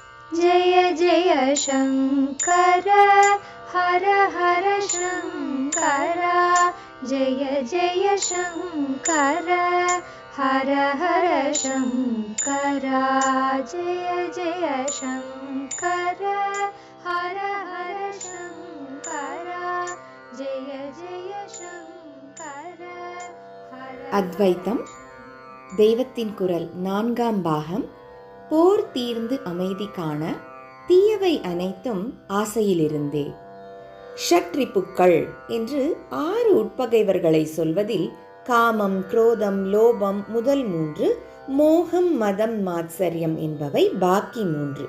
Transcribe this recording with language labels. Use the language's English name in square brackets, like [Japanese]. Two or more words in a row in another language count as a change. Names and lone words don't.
[Sanskrit] जय जय शङ्कर हर हर शङ्कर जय जय शङ्कर हर हर शङ्कर जय जय शङ्कर हर हर शङ्कर जय जय शङ्कर [Tamil] அத்வைத்தம் தெய்வத்தின் குரல் 4ஆம் பாகம். போர் தீர்ந்து அமைதி காண தீயவை அனைத்தும் ஆசையிலிருந்தே. ஷட்ரிப்புக்கள் என்று 6 உட்பகைவர்களை சொல்வதில் காமம், குரோதம், லோபம் முதல் 3, மோகம், மதம், மாத்சரியம் என்பவை பாக்கி 3.